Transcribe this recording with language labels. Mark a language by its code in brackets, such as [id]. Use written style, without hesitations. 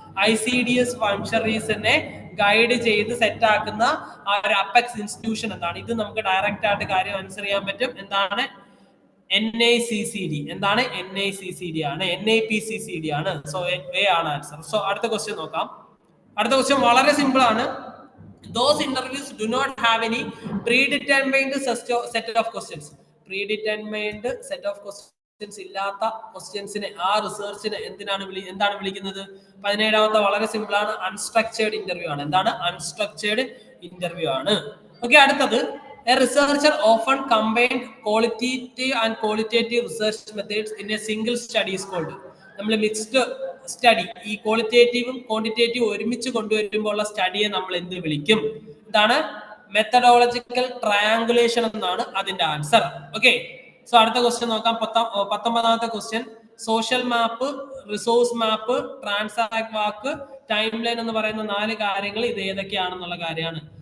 [ml] ICDS functionaries നെ guide ചെയ്ത് set ആക്കുന്ന ആ ഒരു അപ്പെക്സ് ഇൻസ്റ്റിറ്റ്യൂഷൻ എന്താണ്? ഇത് നമുക്ക് ഡയറക്റ്റ് ആയിട്ട് കാര്യം ആൻസർ ചെയ്യാൻ പറ്റും. എന്താണ്? NICCD. എന്താണ്? NICCD ആണ്. NIPCCD ആണ്. സോ എ ആണ് ആൻസർ. സോ അടുത്ത ക്വസ്റ്റ്യൻ നോക്കാം. അടുത്ത ക്വസ്റ്റ്യൻ വളരെ സിമ്പിൾ ആണ്. [en] Those interviews do not have any predetermined set of questions. Predetermined set of questions [ml] ഇല്ലാത്ത ക്വസ്റ്റ്യൻസിനെ ആ റിസർച്ചിനെ എന്താണ് വിളിക്കുന്നത്? 17ാമത്തെ വളരെ സിമ്പിൾ ആണ്, അൺസ്ട്രക്ചേർഡ് ഇന്റർവ്യൂ ആണ്. എന്താണ്? അൺസ്ട്രക്ചേർഡ് ഇന്റർവ്യൂ ആണ്. ഓക്കെ, അടുത്തത്, [en] a researcher often combined qualitative and qualitative research methods in a single study is called. [ml] നമ്മൾ മിക്സ്ഡ് സ്റ്റഡി, ഈ ക്വാളിറ്റേറ്റീവും ക്വാണ്ടിറ്റേറ്റീവും ഒരുമിച്ച് കൊണ്ടുവരുമ്പോൾ ഉള്ള സ്റ്റഡിയെ നമ്മൾ എന്ത് വിളിക്കും? ഇതാണ് മെത്തഡോളജിക്കൽ ട്രയാങ്കുലേഷൻ എന്നാണ് അതിന്റെ ആൻസർ. ഓക്കെ, സോ അടുത്ത ക്വസ്റ്റ്യൻ നോക്കാം. 19ാമത്തെ ക്വസ്റ്റ്യൻ, സോഷ്യൽ മാപ്പ്, റിസോഴ്സ് മാപ്പ്, ട്രാൻസാക്ട് വാക്ക്, ടൈം ലൈൻ എന്ന് പറയുന്ന 4 കാര്യങ്ങൾ ഇത് ഏതൊക്കെയാണെന്നുള്ള കാര്യമാണ്.